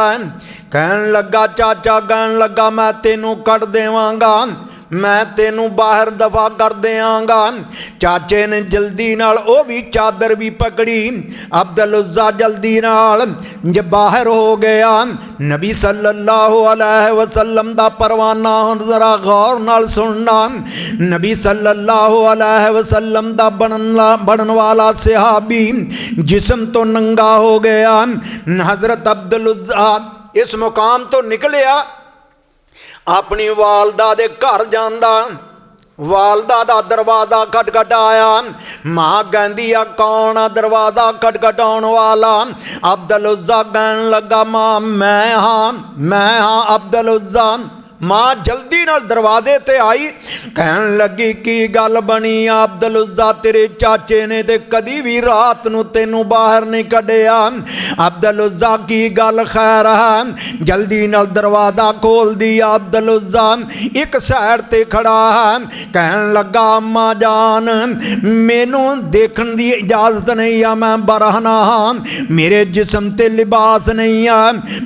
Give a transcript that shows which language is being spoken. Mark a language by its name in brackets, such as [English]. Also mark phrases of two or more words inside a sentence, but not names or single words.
[Punjabi] کہن لگا چاچا کہن لگا میں تینوں کٹ دیواں گا، میں تینوں باہر دفع کر دیں گا. چاچے نے جلدی نال او بھی چادر بھی پکڑی. عبدالعزیٰ جلدی نال جب باہر ہو گیا نبی [Arabic] صلى الله عليه وسلم [Punjabi] دا پروانہ ہݨ ذرا غور نال سننا. نبی [Arabic] صلى الله عليه وسلم [Punjabi] دا بنن والا صحابی جسم تو ننگا ہو گیا. حضرت عبدالعزیٰ اس مقام تو نکلیا، اپنی والدہ دے گھر جاندا، والدہ دا دروازہ کھٹکھٹایا. ماں کہتی آ کون آ دروازہ کھٹکھٹاؤݨ والا? عبدالعزیٰ کہن لگا ماں میں ہاں عبدالعزیٰ. ماں جلدی نال دروازے تے آئی، کہن لگی کی گل بنی? عبدالعزیٰ تیرے چاچے نے تے کدی بھی رات نوں تینوں باہر نہیں کڈھیا. عبدالعزیٰ کی گل خیر ہے? جلدی نال دروازہ کھول دیا۔ عبدالعزیٰ ایک سائیڈ تے کھڑا ہے، کہن لگا اماں جان مینوں دیکھن دی اجازت نہیں آ، میں برہنہ ہاں، میرے جسم تے لباس نہیں آ.